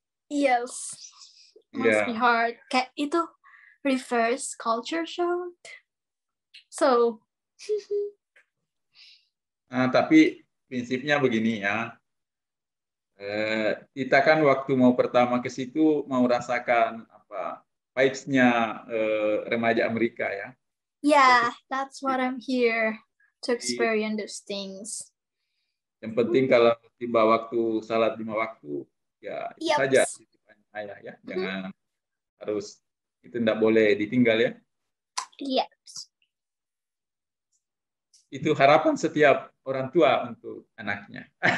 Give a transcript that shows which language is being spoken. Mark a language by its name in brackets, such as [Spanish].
[English] Yes. Must be hard. [Indonesian] Kayak itu [English] reverse culture shock. So. [Indonesian] Nah, tapi prinsipnya begini ya. Kita kan waktu mau pertama ke situ mau rasakan apa vibes-nya remaja Amerika ya. [English] Yeah, that's what I'm here to experience those things. [Indonesian] Yang penting kalau tiba waktu salat 5 waktu ya itu saja Ayah ya. Jangan harus itu tidak boleh ditinggal ya. Iya. Itu harapan setiap orang tua untuk anaknya.